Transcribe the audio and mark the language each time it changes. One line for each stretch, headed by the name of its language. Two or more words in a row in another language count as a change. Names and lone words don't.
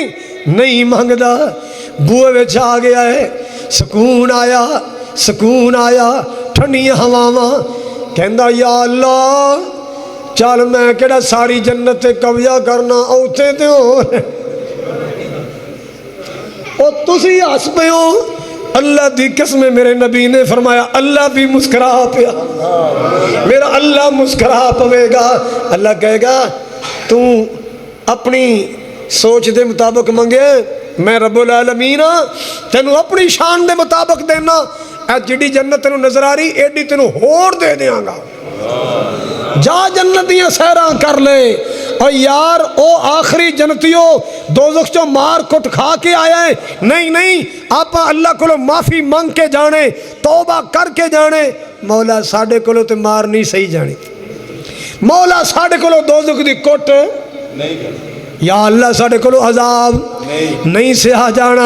Punjabi: نہیں منگدا، بوہے وچ آ گیا ہے، سکون آیا، سکون آیا، ٹھنڈیاں ہواواں، کہندا یا اللہ چل میں کیہڑا ساری جنت تے قبضہ کرنا، اوتھے تے ہور او تسی ہس پے ہو. اللہ دی قسم میرے نبی نے فرمایا اللہ بھی مسکرا پیا، میرا اللہ مسکرا پووے گا. اللہ کہے گا توں اپنی سوچ دے مطابق منگے، میں رب العالمین تینوں اپنی شان دے مطابق دینا. اے جیہڑی جنت تینوں نظر آ رہی ایڈی تینوں ہور دے دیںگا، جا جنت دیاں سیراں کر لے. اور یار او آخری جنتیو دوزخ چوں مار کٹ کھا کے آیا ہے، نہیں نہیں آپ اللہ کو معافی منگ کے جانے، توبہ کر کے جانے. مولا ساڈے کو تو مار نہیں سہی جانی، مولا ساڈے کو دوزخ دی کٹ نہیں، یا اللہ ساڈے کو عذاب نہیں سہا جانا.